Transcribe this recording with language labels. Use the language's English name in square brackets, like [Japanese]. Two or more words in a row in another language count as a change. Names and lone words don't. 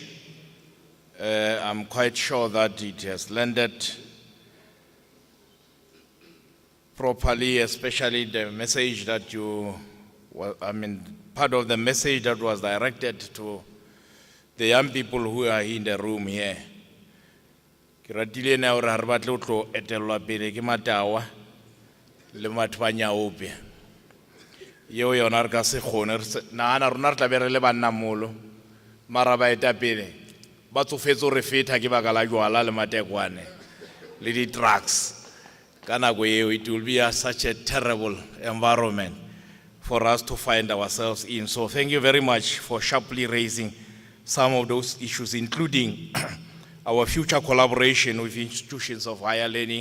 [English] I'm quite sure that it has landed properly, especially the message that part of the message that was directed to the young people who are in the room here. [Southern Sotho] Ke ratile na ore ha re batle o tlo etelwa pele ke Matawa le Matwanyaope. Yeo yona re ka se kgone nagana rona re tla be re le bannamolo mara baetapele ba tsofetse re feta ke baka la jwala le matekwane le di-drugs. [English] It will be such a terrible environment for us to find ourselves in. So thank you very much for sharply raising some of those issues, including our future collaboration with institutions of higher learning.